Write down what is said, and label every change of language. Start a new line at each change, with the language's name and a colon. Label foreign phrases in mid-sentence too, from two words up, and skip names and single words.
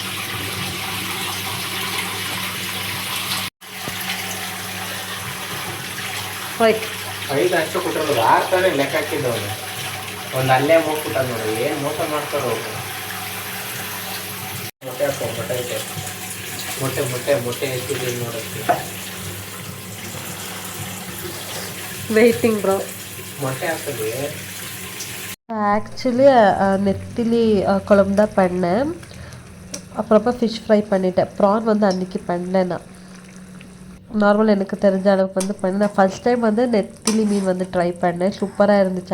Kannada: ಹೋಯ್ 5 ಅಷ್ಟು ಕೊಟ್ಟಿರೋದು 6 ತಾನೇ ಲೆಕ್ಕ ಹಾಕಿದ್ದವನು. ಒಂದು ಅಲ್ಲೇ ಹೋಗ್ಬಿಟ್ಟ ನೋಡಿ ಏನು ಮೋಸ ಮಾಡ್ತಾರೋ ಅವರು. ಮೊಟ್ಟೆ ಹಾಕೋ ಮೊಟ್ಟೆ ಐತೆ ಮೊಟ್ಟೆ ಎಷ್ಟಿದೆ ನೋಡೋಕ್ಕೆ.
English: waiting bro.
Kannada: ಮೊಟ್ಟೆ ಹಾಕೋದು
Tamil: ஆக்சுவலி நெத்திலி குழம்பு தான் பண்ணேன். அப்புறமா
English: fish fry
Tamil: பண்ணிட்டேன். ப்ரான் வந்து அன்றைக்கி பண்ணேன். நான் நார்மல் எனக்கு தெரிஞ்ச அளவுக்கு வந்து பண்ணேன். நான்
English: first time
Tamil: வந்து நெத்திலி மீன் வந்து ட்ரை பண்ணேன். சூப்பராக இருந்துச்சு.